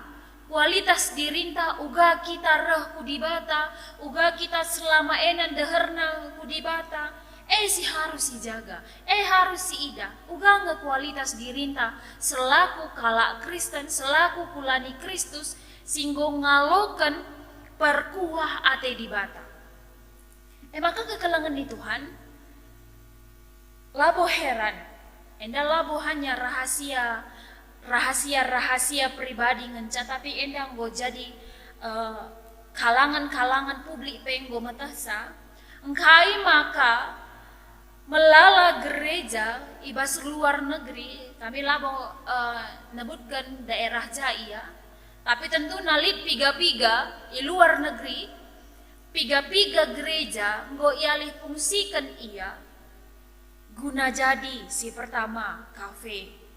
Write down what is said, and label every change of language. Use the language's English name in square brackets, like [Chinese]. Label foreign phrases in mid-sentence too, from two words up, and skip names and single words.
[Batak Karo] Kualitas dirinta uga kita reh kudibata, uga kita selama enan deherna kudibata, si harus dijaga, harus si ida, uga nge kualitas dirinta selaku kalak Kristen, selaku kulani Kristus, singgo ngaloken perkuah ate dibata. Maka kekelangan di Tuhan, labo heran, enda labo hanya rahasia pribadi ngenca, tapi endang go jadi kalangan publik penggo matasa, engkai maka melala gereja ibas luar negeri, kami labo nebutkan daerah Jaya, tapi tentu nalit piga-piga di luar negeri, piga-piga gereja nggo ialih fungsikan ia guna jadi si pertama kafe.